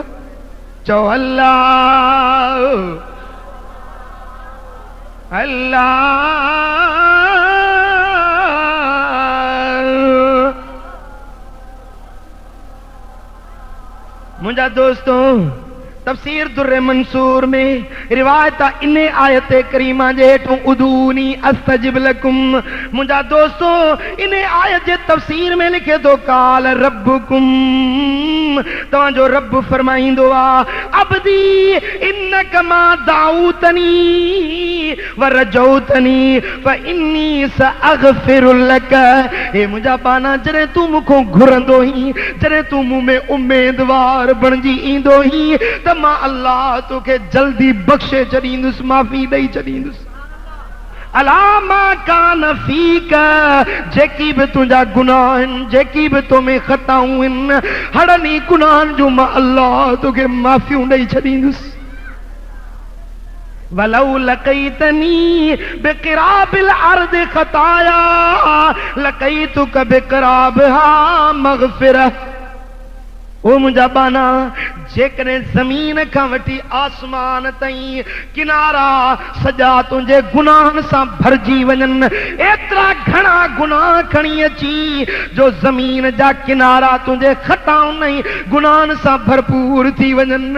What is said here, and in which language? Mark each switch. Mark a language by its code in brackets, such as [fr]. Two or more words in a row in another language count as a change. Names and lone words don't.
[sd] चो अल्लाह अल्लाह मुंहिंजा दोस्तों तफसीर दुर्र मंसूर में रिवायत इन आयत करीमा जे हेठों [ar] ادعوني أستجب لكم. [sd] मुंहिंजा दोस्तों इन आयत जे तफसीर में लिखे थो [ar] قال ربكم [sd] तव्हांजो रब फरमाईंदो आहे [ar] عبدي إنك ما دعوتني ورجوتني فإني سأغفر لك. [sd] हे मुंहिंजा बाना जॾहिं तूं मूंखों घुरंदो ही जॾहिं तूं मूं में उम्मीदवार बणिजी ईंदो ही त मां अल्लाह तोखे जल्दी बख़्शे छॾींदुसि माफ़ी ॾेई छॾींदुसि। [ar] على ما كان فيك [sd] जेकी बि तुंहिंजा गुनाह आहिनि जेकी बि तो में ख़ताऊं आहिनि हड़नी गुनाहनि जो मां अल्लाह तोखे माफ़ियूं ॾेई छॾींदुसि। [ar] ولو لقيتني بقراب الأرض خطايا لقيتك بقرابها مغفرة. [sd] ओ मुंहिंजा बाना जेकॾहिं ज़मीन खां वठी आसमान ताईं किनारा सॼा तुंहिंजे गुनाहनि सां भरिजी वञनि एतिरा घणा गुनाह खणी अची जो ज़मीन जा किनारा तुंहिंजे खताउनि ऐं गुनाहनि सां भरपूर थी वञनि।